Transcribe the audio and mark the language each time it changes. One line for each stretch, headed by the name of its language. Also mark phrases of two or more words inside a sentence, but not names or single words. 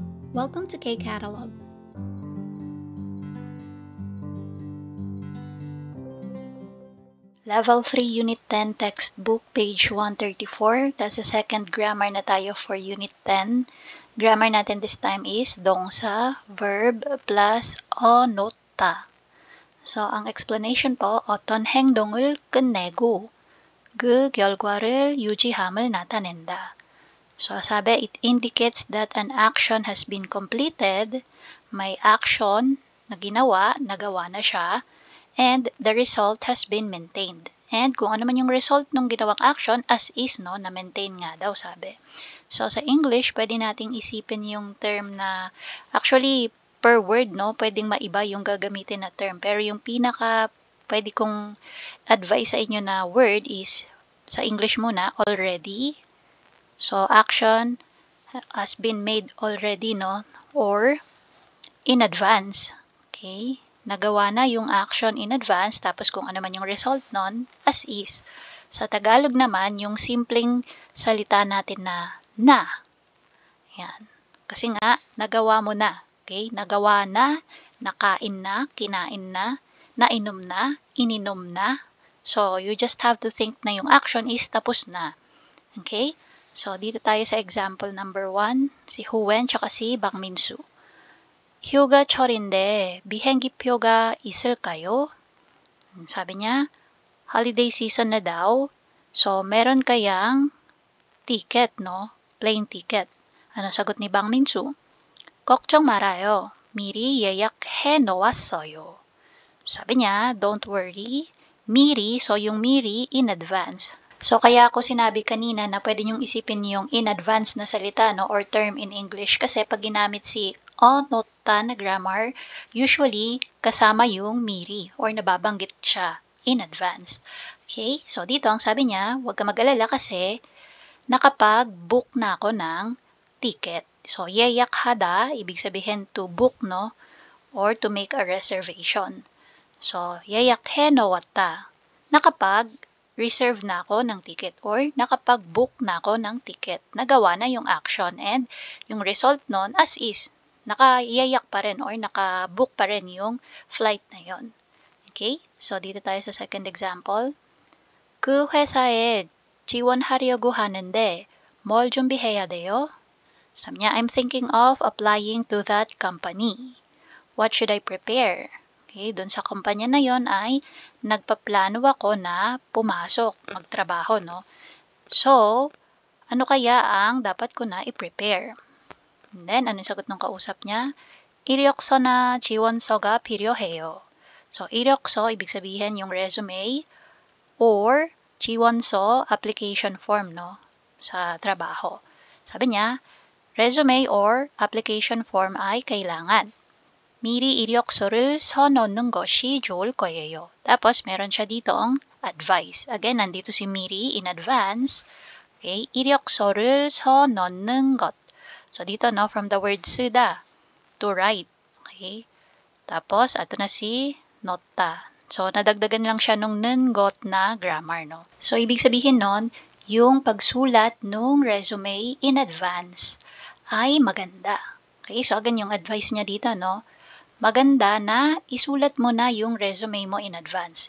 English: Welcome to K-Catalog. Level 3 Unit 10 Textbook, page 134. That's the second grammar
Filipino: na tayo
English: for Unit 10. Grammar natin this time is 동사, verb, plus 어놓다.
Filipino: So, ang explanation po,
Korean: 어떤 행동을 끝내고 그 결과를 유지함을 나타낸다.
Filipino: So, sabi,
English: it indicates that an action has been completed.
Filipino: May action na ginawa, nagawa na siya,
English: and the result has been maintained.
Filipino: And kung ano man yung result ng ginawang action,
English: as is,
Filipino: no, na-maintain nga daw, sabi. So, sa English, pwede nating isipin yung term na, actually, per word, no, pwedeng maiba yung gagamitin na term. Pero yung pinaka, pwede kong advise sa inyo na word is, sa English muna, already.
English: So, action has been made already, no, or in advance. Okay?
Filipino: Nagawa na yung action
English: in advance,
Filipino: tapos kung ano man yung result nun,
English: as is.
Filipino: Sa Tagalog naman, yung simpleng salita natin na. Yan. Kasi nga, nagawa mo na. Okay? Nagawa na, nakain na, kinain na, nainom na, ininom na.
English: So, you just have to think
Filipino: na yung
English: action is
Filipino: tapos na.
English: Okay?
Filipino: So, dito tayo sa example number 1, si Huen tsaka si Bang Minsu.
Korean: 휴가철인데 비행기표가 있을까요?
Filipino: 사bi niya,
English: holiday season
Filipino: na daw. So, meron kayang ticket, no? Plane ticket. Ano sagot ni Bang Minsu?
Korean: 걱정 말아요. 미리 예약해 놓았어요.
Filipino: Sabi niya,
English: don't worry.
Korean: 미리,
Filipino: so yung 미리
English: in advance.
Filipino: So, kaya ako sinabi kanina na pwede niyong isipin yung
English: in advance
Filipino: na salita,
English: no, or term in English.
Filipino: Kasi pag ginamit si 어놓다 na grammar, usually kasama yung 미리 or nababanggit siya
English: in advance.
Filipino: Okay? So, dito ang sabi niya, huwag ka mag-alala kasi nakapag-book na ako ng ticket. So, 예약하다, ibig sabihin
English: to book,
Filipino: no, or
English: to make a reservation.
Filipino: So,
Korean: 예약해 놓았다.
Filipino: Nakapag-reserve na ako ng ticket or nakapag-book na ako ng ticket. Nagawa na yung action and yung result nun
English: as is.
Filipino: Nakayayak pa rin or naka-book pa rin yung flight na yon. Okay? So, dito tayo sa second example.
Korean: 그 회사에 지원하려고 하는데 뭘 준비해야 돼요?
Filipino: Sabi niya,
English: I'm thinking of applying to that company. What should I prepare?
Filipino: Okay, dun sa kumpanya na yon ay nagpaplano ako na pumasok, magtrabaho, no? So, ano kaya ang dapat ko na i-prepare? And then, anong sagot ng kausap niya?
Korean: 이력서 나 지원서가 필요해요. So, 이력서,
Filipino: ibig sabihin yung resume, or 지원서,
English: application form,
Filipino: no? Sa trabaho. Sabi niya, resume or
English: application form
Filipino: ay kailangan.
Korean: 미리 이력서를 써놓는 것이 좋을 거예요.
Filipino: Tapos, meron siya ditong advice. Again, nandito si 미리
English: in advance.
Filipino: Okay, 이력서를 써놓는 것. So, dito,
English: no, from the word 쓰다, to write.
Filipino: Okay, tapos, ato na si nota. So, nadagdagan lang siya nung got na grammar, no. So, ibig sabihin nun, yung pagsulat nung resume
English: in advance
Filipino: ay maganda. Okay, so again, yung advice niya dito, no, maganda na isulat mo na yung resume mo
English: in advance.